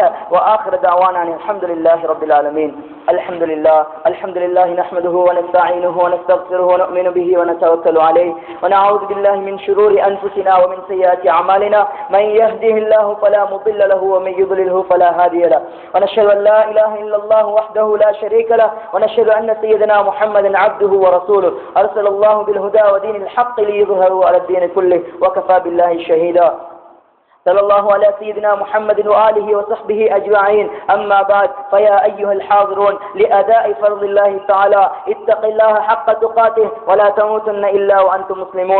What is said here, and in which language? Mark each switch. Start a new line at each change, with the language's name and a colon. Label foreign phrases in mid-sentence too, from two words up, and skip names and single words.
Arabic: وآخر دعوانا الحمد لله رب العالمين الحمد لله نحمده ونستعينه ونستغفره ونؤمن به ونتوكل عليه ونعوذ بالله من شرور أنفسنا ومن سيئات أعمالنا. من يهده الله فلا مضل له ومن يضلله فلا هادي له. ونشهد أن لا إله إلا الله وحده لا شريك له ونشهد أن سيدنا محمدا عبده ورسوله أرسل الله بالهدى ودين الحق ليظهره على الدين كله وكفى بالله شهيدا. صلى الله على سيدنا محمد وآله وصحبه أجمعين. أما بعد، فيا أيها الحاضرون، لأداء فرض الله تعالى اتق الله حق تقاته ولا تموتن إلا وأنتم مسلمون.